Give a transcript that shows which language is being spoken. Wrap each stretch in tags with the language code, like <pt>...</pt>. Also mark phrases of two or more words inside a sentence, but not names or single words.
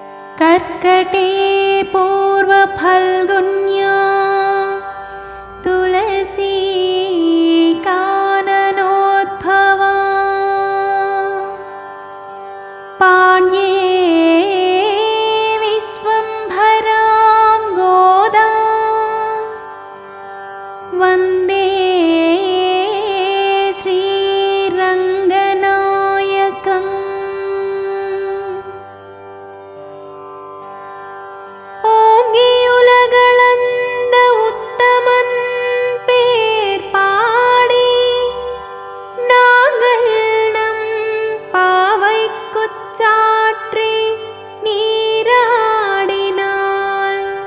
<sa>कर्कटे पूर्वफल्गुन्या तुलसी काननोद्भवा पाण्ये विश्वम्भरां गोदा वन्दे श्रीरङ्गनायकम्।</sa> <ta>ஓங்கியுலகளந்த உத்தமன் பேர் பாடி நாங்கள் நம் பாவைக்குச்சாற்றி நீராடினாள்.</ta>